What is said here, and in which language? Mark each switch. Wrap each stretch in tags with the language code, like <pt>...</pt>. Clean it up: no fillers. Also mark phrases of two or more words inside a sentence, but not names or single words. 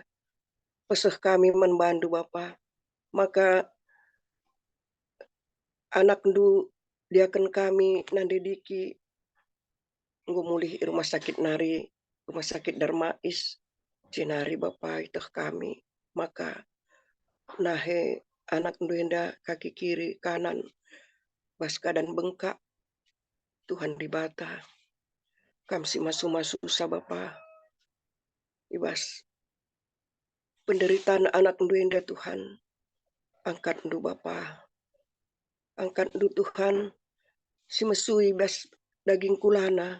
<btx>Peseh kami man bandu Bapa. Maka anak ndu diakan kami nandediki ngumulih</btx> <id>rumah sakit</id> <btx>nari,</btx> <id>rumah sakit</id> <btx>Darmais, jenari Bapa itu kami. Maka nahe anak ndu enda kaki kiri kanan baska dan bengkak Tuhan di bata. Kami si masu-masu usah Bapa. Ibas penderitaan anak ndu enda Tuhan. Angkat ndu Bapa. Angkat ndu Tuhan. Si mesui bas daging kulana.</btx>